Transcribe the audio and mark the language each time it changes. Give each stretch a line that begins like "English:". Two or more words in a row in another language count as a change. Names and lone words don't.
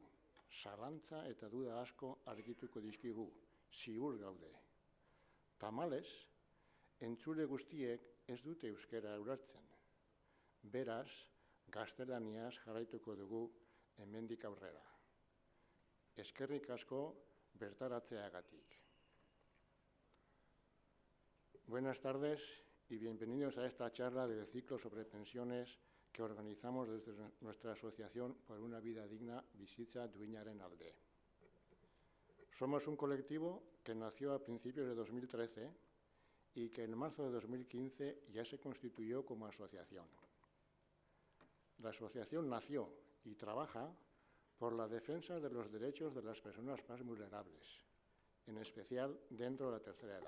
Basque: Zalantza eta duda asko argituko dizkigu, ziur gaude. Tamalez, entzule guztiek ez dute euskara ulertzen. Beraz, gaztelaniaz jarraituko dugu hemendik aurrera. Eskerrik asko bertaratzeagatik.
Spanish: Buenas tardes y bienvenidos a esta charla del ciclo sobre pensiones que organizamos desde nuestra asociación por una vida digna
Basque: bizitza duinaren alde.
Spanish: Somos un colectivo que nació a principios de 2013 y que en marzo de 2015 ya se constituyó como asociación. La asociación nació y trabaja por la defensa de los derechos de las personas más vulnerables, en especial dentro de la tercera edad.